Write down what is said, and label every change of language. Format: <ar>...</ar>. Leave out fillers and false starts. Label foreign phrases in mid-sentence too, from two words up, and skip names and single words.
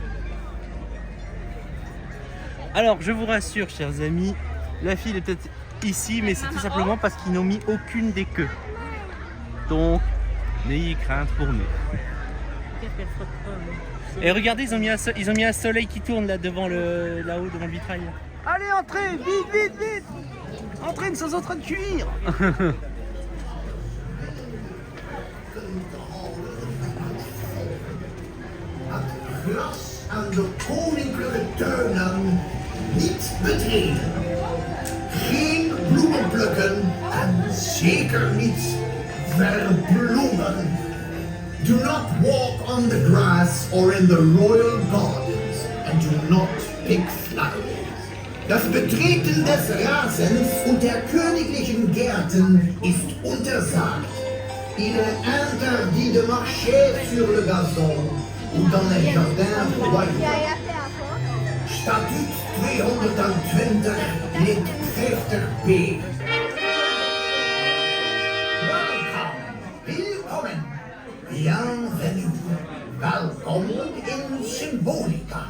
<fr>Alors, je vous rassure, chers amis, la file est peut-être ici, mais c'est tout simplement parce qu'ils n'ont mis aucune des queues. Donc, n'ayez crainte pour nous. Et regardez, ils ont mis un soleil qui tourne là devant là-haut devant le vitrail. Allez, entrez, vite, vite, vite. Entrez, nous sommes en train de cuire.</fr> <nl>Glas aan de koninklijke tuinen niet betreden. Geen bloemen plukken en zeker niet verbloemen.</nl> <en>Do not walk on the grass or in the royal gardens and do not pick flowers.</en> <de>Das Betreten des Rasens und der königlichen Gärten ist untersagt.</de> <fr>Il est interdit de marcher sur le gazon ou dans les jardins royaux.</fr> <nl>Statuut 220 lid 50b. Welkom, bienvenue. Welkom in Symbolica.</nl>